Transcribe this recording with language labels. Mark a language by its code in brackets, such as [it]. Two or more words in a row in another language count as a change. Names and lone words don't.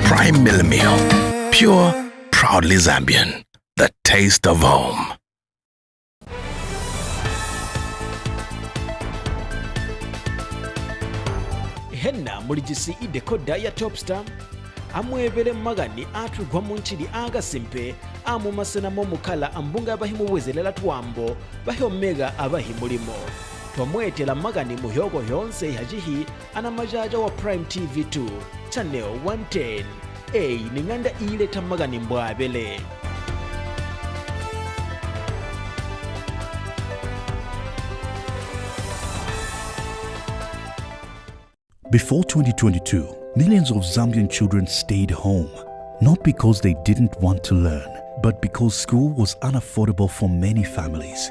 [en] Emil meal. Pure, proudly Zambian. The taste of home. [toi] Henna mulijisi idekoda ya Topstar amwebele magani atugwa munchili aga simpe amu masena momukala ambunga abahimu wezelela twambo bahi omega abahimulimo twamwetela magani muhyogo yonse hajihi ana majaja wa Prime TV2 channel 110 ninganda ile tamagani mbwabele. [en] Before 2022, millions of Zambian children stayed home, not because they didn't want to learn, but because school was unaffordable for many families.